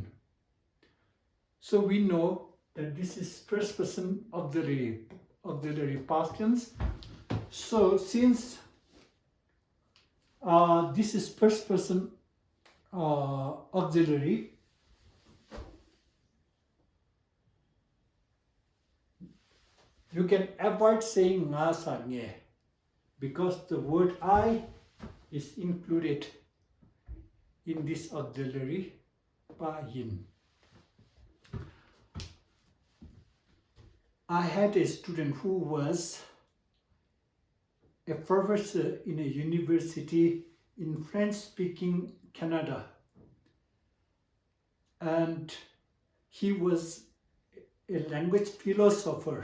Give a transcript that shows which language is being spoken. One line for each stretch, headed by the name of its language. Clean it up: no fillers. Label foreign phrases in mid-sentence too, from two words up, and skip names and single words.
English: So we know that this is first person auxiliary past tense. So since this is first person auxiliary, you can avoid saying
Tibetan: ང་ས་ངེ
English: because the word I is included in this auxiliary
Tibetan: པ་ཡིན.
English: I had a student who was a professor in a university in French-speaking Canada, and he was a language philosopher.